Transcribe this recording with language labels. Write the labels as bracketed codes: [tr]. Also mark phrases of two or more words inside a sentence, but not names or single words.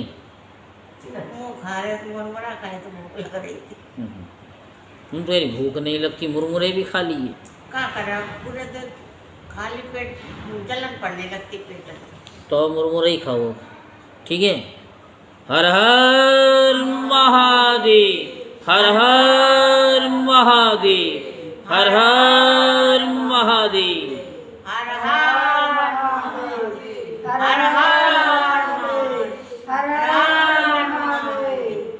[hi] वो खा रहे तो मन बड़ा खाए तो भूख लग रही थी। तो यार भूख नहीं लगती, मुरमुरे भी खा लिए। क्या करा, पूरे दिन खाली पेट जलन पड़ने लगती पेट में। तो मुरमुरे ही खाओ, ठीक है। हर हर महादेव, हर हर महादेव, हर हर महादेव, हर हर महादेव, हर हर महादेव, हर हर महादेव।